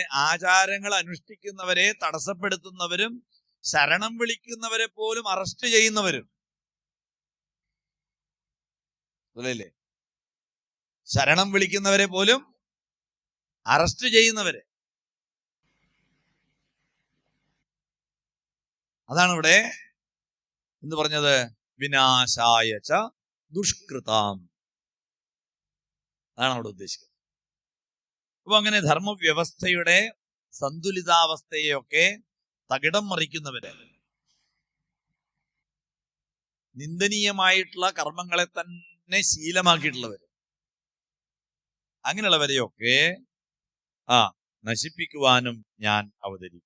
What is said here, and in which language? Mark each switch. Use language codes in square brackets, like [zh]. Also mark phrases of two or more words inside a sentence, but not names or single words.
[ml] ആചാരങ്ങൾ അനുഷ്ഠിക്കുന്നവരെ തടസ്സപ്പെടുത്തുന്നവരും, ശരണം വിളിക്കുന്നവരെ പോലും അറസ്റ്റ് ചെയ്യുന്നവരും, അതല്ലേ? ശരണം വിളിക്കുന്നവരെ പോലും അറസ്റ്റ് ചെയ്യുന്നവര്. അതാണ് ഇവിടെ എന്ന് പറഞ്ഞത്. [sa] വിനാശായ ച ദുഷ്കൃതാം. [ml] അതാണ് അവിടെ ഉദ്ദേശിക്കുന്നത്. അപ്പൊ അങ്ങനെ ധർമ്മവ്യവസ്ഥയുടെ സന്തുലിതാവസ്ഥയൊക്കെ തകിടം മറിക്കുന്നവര്, നിന്ദനീയമായിട്ടുള്ള കർമ്മങ്ങളെ തന്നെ ശീലമാക്കിയിട്ടുള്ളവര്, അങ്ങനെയുള്ളവരെയൊക്കെ നശിപ്പിക്കുവാനും ഞാൻ അവതരിക്കും.